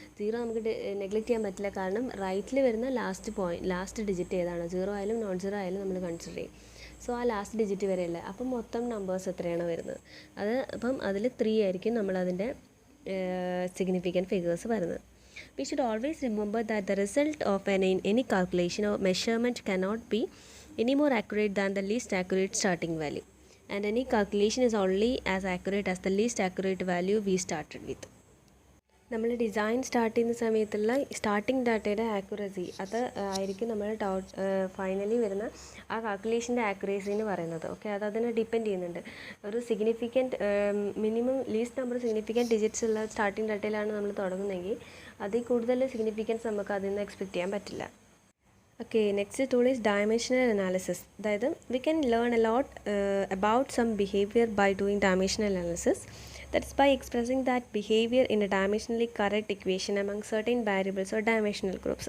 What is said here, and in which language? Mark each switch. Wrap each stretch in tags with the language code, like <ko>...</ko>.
<ml>0 നമുക്ക് നെഗ്ലക്റ്റ് ചെയ്യാൻ പറ്റില്ല, കാരണം റൈറ്റിൽ വരുന്ന ലാസ്റ്റ് ഡിജിറ്റ് ഏതാണ്? 0 ആയാലും നോൺ സീറോ ആയാലും നമ്മൾ കൺസിഡർ ചെയ്യും. സോ ആ ലാസ്റ്റ് ഡിജിറ്റ് വരെയല്ല. അപ്പം മൊത്തം നമ്പേഴ്സ് എത്രയാണ് വരുന്നത്? അപ്പം അതിൽ 3 ആയിരിക്കും നമ്മളതിൻ്റെ സിഗ്നിഫിക്കൻറ്റ് ഫിഗേഴ്സ് വരുന്നത്.</ml> <en>We should always remember that the result of any calculation or measurement cannot be any more accurate than the least accurate starting value, and any calculation is only as accurate as the least accurate value we started with.</en> <ml>നമ്മൾ design start ചെയ്യുന്ന സമയത്തുള്ള starting ഡാറ്റയുടെ accuracy അത് ആയിരിക്കും നമ്മൾ finally വരുന്ന ആ കാൽക്കുലേഷൻ്റെ accuracy എന്ന് പറയുന്നത്. അത് അതിനെ ഡിപ്പെൻഡ് ചെയ്യുന്നുണ്ട്. ഒരു significant minimum least number significant digits ഉള്ള സ്റ്റാർട്ടിംഗ് ഡാറ്റയിലാണ് നമ്മൾ തുടങ്ങുന്നതെങ്കിൽ അതിൽ കൂടുതൽ സിഗ്നിഫിക്കൻസ് നമുക്ക് അതിൽ നിന്ന് എക്സ്പെക്റ്റ് ചെയ്യാൻ പറ്റില്ല.</ml> <en>Next tool is dimensional analysis. അതായത് we can learn a lot about some behaviour by doing dimensional analysis. That's by expressing that behavior in a dimensionally correct equation among certain variables or dimensional groups.</en>